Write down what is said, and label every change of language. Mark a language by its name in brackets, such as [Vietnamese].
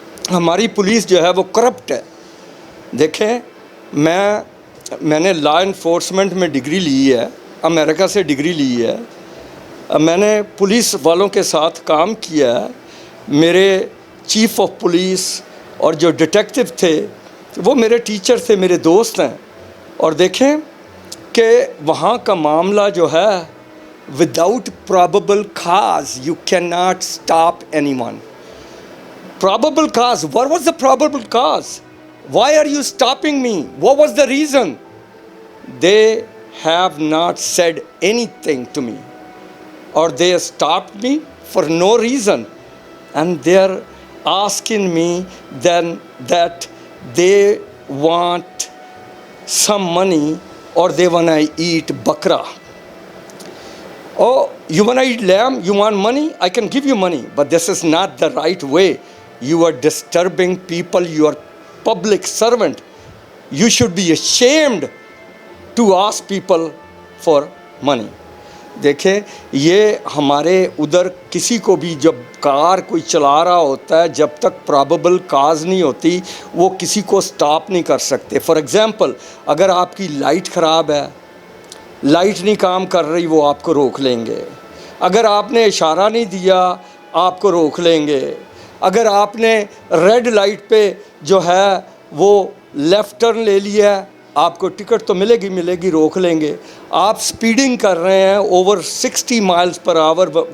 [Urdu] ہماری پولیس جو ہے وہ کرپٹ ہے۔ دیکھیں، میں نے لا انفورسمنٹ میں ڈگری لی ہے، امریکہ سے ڈگری لی ہے، میں نے پولیس والوں کے ساتھ کام کیا ہے، میرے چیف آف پولیس اور جو ڈیٹیکٹیو تھے وہ میرے ٹیچر تھے، میرے دوست ہیں، اور دیکھیں کہ وہاں کا معاملہ جو ہے [English] without probable cause you cannot stop anyone. Probable cause, what was the probable cause? Why are you stopping me? What was the reason? They have not said anything to me, or they stopped me for no reason, and they are asking me then that they want some money, or they want to eat bakra. Oh, you want to eat lamb? You want money? I can give you money, but this is not the right way. You are disturbing people. You are public servant. You should be ashamed to ask people for money. [Urdu] دیکھیں، یہ ہمارے ادھر کسی کو بھی جب کار کوئی چلا رہا ہوتا ہے، جب تک پرابیبل کاز نہیں ہوتی وہ کسی کو سٹاپ نہیں کر سکتے۔ فار ایگزامپل، اگر آپ کی لائٹ خراب ہے، لائٹ نہیں کام کر رہی، وہ آپ کو روک لیں گے۔ اگر آپ نے اشارہ نہیں دیا، آپ کو روک لیں گے۔ اگر آپ نے ریڈ لائٹ پہ جو ہے وہ لیفٹ ٹرن لے لیا ہے، آپ کو ٹکٹ تو ملے گی، روک لیں گے۔ آپ سپیڈنگ کر رہے ہیں اوور 60 مائلز پر آور،